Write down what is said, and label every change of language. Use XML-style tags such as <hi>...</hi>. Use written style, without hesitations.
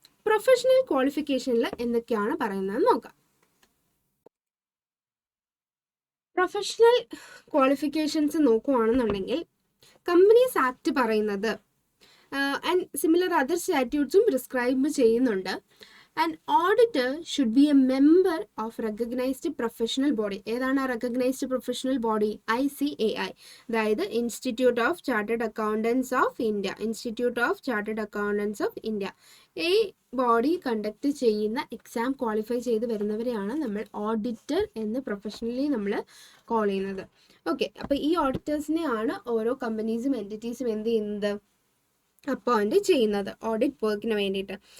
<ml>Professional ക്വാളിഫിക്കേഷനിൽ എന്തൊക്കെയാണ് പറയുന്നത് നോക്കാം. പ്രൊഫഷണൽ ക്വാളിഫിക്കേഷൻസ് നോക്കുകയാണെന്നുണ്ടെങ്കിൽ കമ്പനീസ് ആക്ട് പറയുന്നത് ആൻഡ് സിമിലർ അതർ സ്റ്റാറ്റ്യൂട്ട്സും പ്രിസ്ക്രൈബ് ചെയ്യുന്നുണ്ട്.</ml> <en>An auditor should be a member of recognized professional body.</en> <ml>ഏതാണ് ആ recognized professional body? ICAI, അതായത് institute of chartered accountants of India. Institute of chartered accountants of India ഈ body conduct ചെയ്യുന്ന exam qualify ചെയ്ത് വരുന്നവരെയാണ് നമ്മൾ auditor എന്ന് professionally നമ്മൾ call ചെയ്യുന്നത്. ഓക്കെ, അപ്പോൾ ഈ ഓഡിറ്റേഴ്സിനെയാണ് ഓരോ കമ്പനീസും എൻറ്റിറ്റീസും എന്ത് ചെയ്യുന്നത്, അപ്പോയിൻറ്റ് ചെയ്യുന്നത് ഓഡിറ്റ് വർക്കിന് വേണ്ടിയിട്ട്.</ml>